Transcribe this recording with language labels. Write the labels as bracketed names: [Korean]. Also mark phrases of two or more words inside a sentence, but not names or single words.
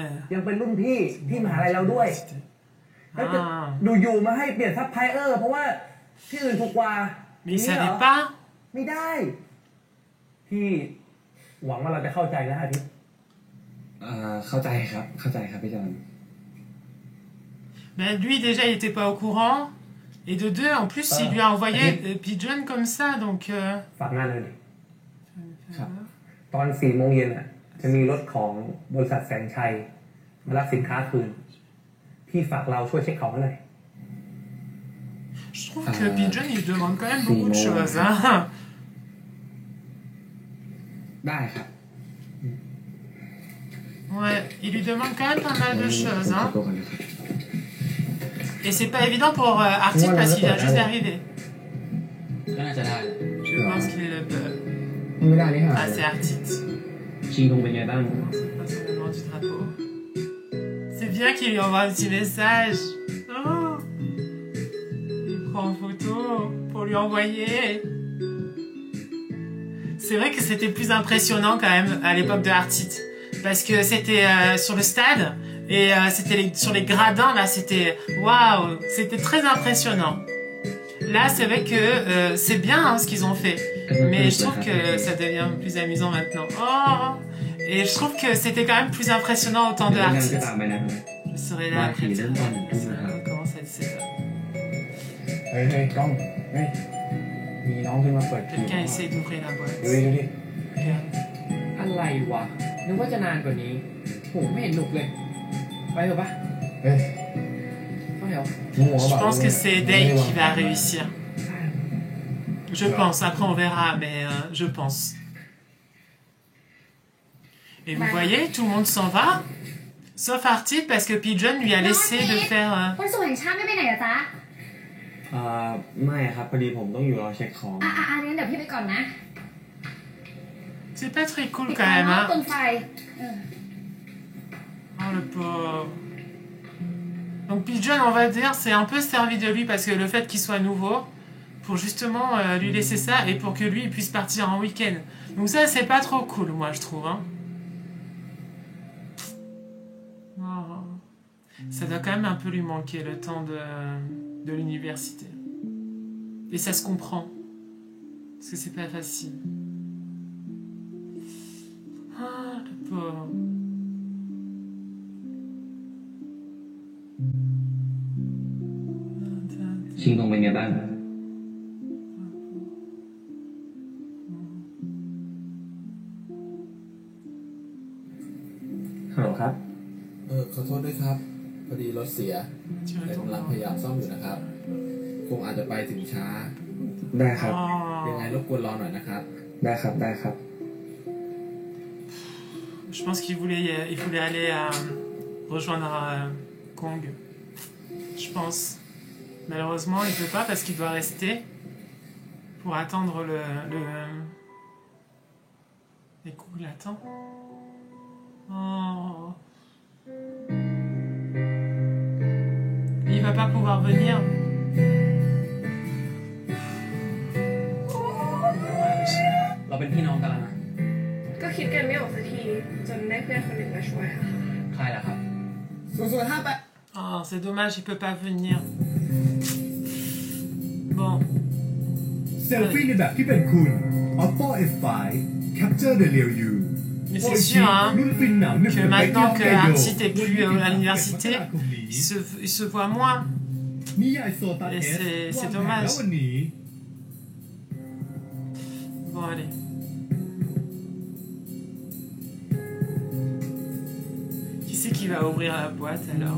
[Thai] ยังเป็นรุ่นพี่ที่มหาลัยเราด้วย แล้วจะอยู่ๆมาให้เปลี่ยนซัพพลายเออร์เพราะว่าที่อื่นถูกกว่า [French] Mais il [Thai] อย่างนี้เหร [French] savait [Thai] อ [French] pas. [Thai] ไม่ได้ พี่หวังว่าเราจะเข้าใจนะอาทิตย์ เข้าใจครับพี่จอน [French] Ben lui, déjà, il était pas au courant. Et de deux, en plus, il lui a envoyé Pigeon comme ça, donc... [Thai] ฝากงานเลยดิ ครับ ตอน4 โมงเย็นอ่ะ จะมีรถของบริษัทแสงชัยมารับสินค้าคืน พี่ฝากเราช่วยเช็คของให้หน่อย [French] Je trouve que Pigeon, il demande quand même beaucoup de choses, hein. [Thai] ได้ครับ [French] Ouais, il lui demande quand même pas mal de choses, [Thai] ขอ [French] hein. [Thai] ตัวก่อนนะครับ [French] Et c'est pas évident pour Artiste parce qu'il vient juste d'arriver. [Thai] น่าจะได้ [French] Je pense qu'il est le... [Thai] ไม่ได้นี่ค่ะ [French] Ah, c'est Artiste. [Thai] ชีคงเป็นไงบ้าง [French] Non, c'est pas seulement du drapeau. C'est bien qu'il lui envoie un petit message. Oh, il prend en photo pour lui envoyer. C'est vrai que c'était plus impressionnant quand même à l'époque de Artiste. Parce que c'était sur le stade et c'était sur les gradins là, c'était waouh, c'était très impressionnant. Là, c'est vrai que c'est bien hein, ce qu'ils ont fait, mais je trouve que ça devient plus amusant maintenant. Oh, et je trouve que c'était quand même plus impressionnant au temps de [Thai] งั้นก็ [French] Artiste. [Thai] ตามไปนะ [French] Je serai là après. Comment ça dit ça? [Thai] เฮ้ยกล้องเฮ้ยมีน้องขึ้นมาเปิด [French] Quelqu'un essaie d'ouvrir la [Thai] ดู [French] boîte. [Thai] ดิดูดิ [French] Regarde. [Thai] อะไรวะนึกว่าจะนานกว่านี้โหไม่เห็นหนุกเลย ไปเถอะปะ เฮ้ย เข้าแถว มั่ว [French] Je [Thai] เปล่า [French] pense que c'est Dave qui va réussir. Je pense, après on verra, mais je pense. Et vous voyez, tout le monde s'en va, sauf Artiste parce que Pigeon lui a laissé de faire... [Thai] วันศุกร์แห่งชาติไม่ไปไหนเหรอจ๊ะ ไม่ครับพอดีผมต้องอยู่รอเช็คของ งั้นเดี๋ยวพี่ไปก่อนนะ [French] C'est pas très cool [Thai] ปิด [French] quand [Thai] ไฟ [French] même, [Thai] เนาะ [French] hein. [Thai] เปลืองไฟ [French] Oh le pauvre. Donc Pigeon, on va dire, c'est un peu servi de lui parce que le fait qu'il soit nouveau, pour justement lui laisser ça et pour que lui il puisse partir en week-end. Donc ça, c'est pas trop cool, moi, je trouve. Hein. Ça doit quand même un peu lui manquer le temps de l'université. Et ça se comprend. Parce que c'est pas facile. Ah, le pauvre. [Thai] ชิงตรงเป็นไงบ้างฮัลโหลครับ ขอโทษด้วยครับพอดีรถเสียแต่กำลังพยายามซ่อมอยู่นะครับคงอาจจะไปถึงช้า ได้ครับ ยังไงรบกวนรอหน่อยนะครับ ได้ครับได้ครับ [French] Je pense qu'il voulait aller rejoindre Kong. Je pense. Malheureusement, il peut pas parce qu'il doit rester pour attendre les coups l'attend. Oh. Il va pas pouvoir venir. [Thai] Là เป็นพี่น้องกันแล้วนะ ก็คิดกันไม่ออกสักทีจนได้เพื่อนคนหนึ่งมาช่วยค่ะ ใครล่ะครับ [French] Oh, c'est dommage, il peut pas venir. Bon. [Thai] เซลฟี่ในแบบที่เป็นคุณ Oppo F5 [English] Capture the Real You. [French] Mais c'est sûr, hein, que maintenant que Artiste est plus à l'université, il se voit moins. Et c'est dommage. Bon, allez. Qui c'est qui va ouvrir la boîte alors?